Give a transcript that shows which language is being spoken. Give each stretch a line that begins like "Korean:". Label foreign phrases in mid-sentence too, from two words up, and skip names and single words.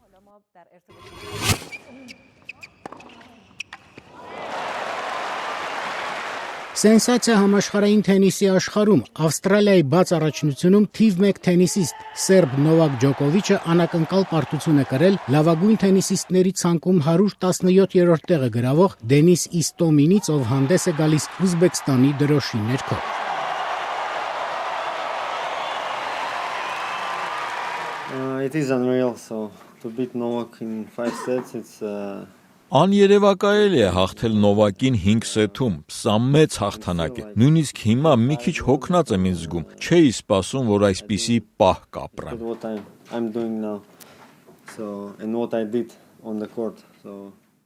Armenian: Սենսացիա համաշխարհային թենիսի աշխարհում Ավստրալիայի բաց առաջնությունում թիվ 1 թենիսիստ սերբ Նովակ Ջոկովիչը անակնկալ պարտություն է կրել լավագույն թենիսիստների ցանկում 117-րդ տեղը գրավող Դենիս Իստոմինից, ով հանդես է գալիս Ուզբեկստանի դրոշի ներքո։
English: It is unreal, so to beat Novak in 5 sets, it's
Armenian: Աներևակայել է հաղթել Նովակին 5 սեթում, սա մեծ հաղթանակ է։ Նույնիսկ հիմա մի քիչ հոգնած եմ ինձ զգում, չէի սպասում, որ այսպիսի պահ կապրեմ։
English: what I'm doing now. So and what I did on the court. So